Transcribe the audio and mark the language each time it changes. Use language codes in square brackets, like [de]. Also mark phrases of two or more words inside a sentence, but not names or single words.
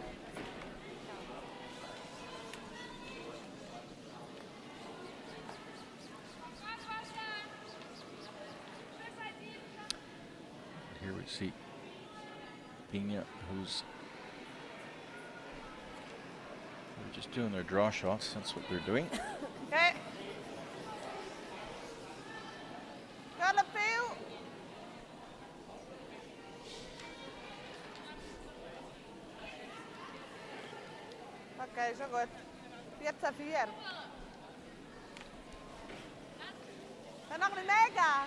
[en] Here we see Binya, who's just doing their draw shots. That's what they're doing. [sv] Okay. Okej, så gott. 4-4. Sen nog en mega.